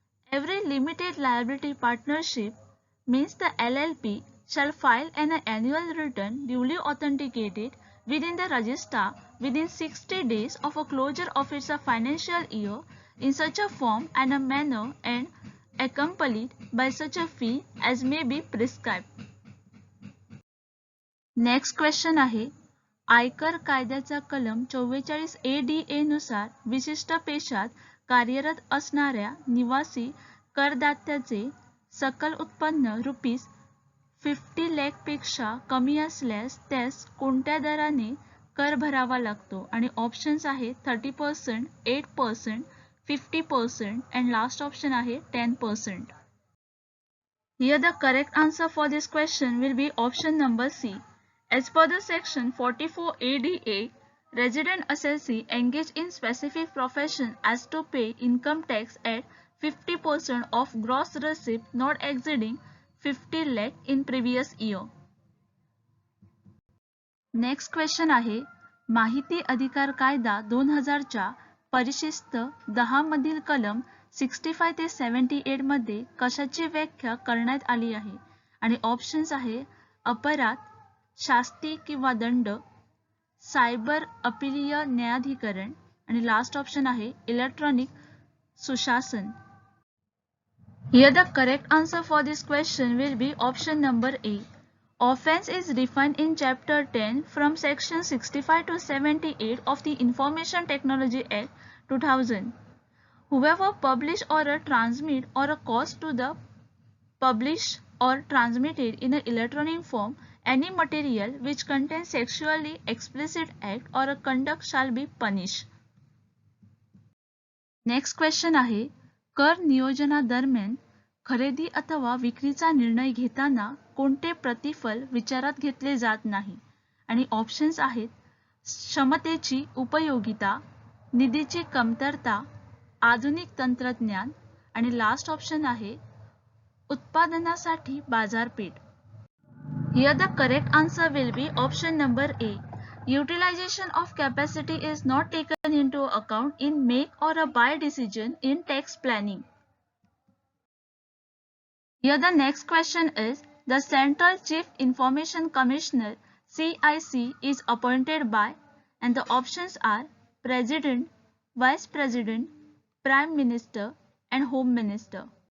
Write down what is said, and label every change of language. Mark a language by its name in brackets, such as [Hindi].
[English] Every limited liability partnership means the LLP shall file an annual return duly authenticated within the registrar within 60 days of a closure of its financial year in such a form and a manner and accompanied by such a fee as may be prescribed. [Marathi] Next question आहे, आयकर कायद्याचा कलम 44 ADA नुसार विशिष्ट पेशात कार्यरत असणाऱ्या निवासी करदात्याचे सकल उत्पन्न ₹50 लाख पेक्षा कमी असल्यास त्यास कोणत्या दराने कर भरावा लागतो? आणि ऑप्शन्स आहे 30%, 8%, 50% [English] and last option [Marathi] आहे 10%. [English] Here the correct answer for this question will be option number C. As per the section 44 ADA, resident assessee engaged in specific profession has to pay income tax at 50% of gross receipt not exceeding 50 lakh in previous year. Next question [Marathi] आहे, माहिती अधिकार कायदा 2000 च्या परिशिष्ट 10 मधील कलम 65 ते 78 मध्ये कशाची व्याख्या करण्यात आली आहे? आणि ऑप्शन्स आहे अपराध, शास्ती किंवा दंड, सायबर अपीलीय न्यायाधिकरण आणि लास्ट ऑप्शन आहे इलेक्ट्रॉनिक सुशासन. [English] Here the correct answer for this question will be option number A. Offense is defined in Chapter 10 from Section 65 to 78 of the Information Technology Act 2000. Whoever publish or transmit or cause to the publish or transmitted in an electronic form any material which contains sexually explicit act or a conduct shall be punished. Next question [Marathi] आहे, कर नियोजनादरम्यान खरेदी अथवा विक्रीचा निर्णय घेताना कोणते प्रतिफल विचारात घेतले जात नाही? आणि ऑप्शन्स आहेत क्षमतेची उपयोगिता, निधीची कमतरता, आधुनिक तंत्रज्ञान आणि लास्ट ऑप्शन आहे उत्पादनासाठी बाजारपेठ. [English] Here the correct answer will be option number A. Utilization of capacity is not taken into account in make or a buy decision in tax planning. Here the next question is, the Central Chief Information Commissioner CIC is appointed by, and the options are President, Vice President, Prime Minister and Home Minister.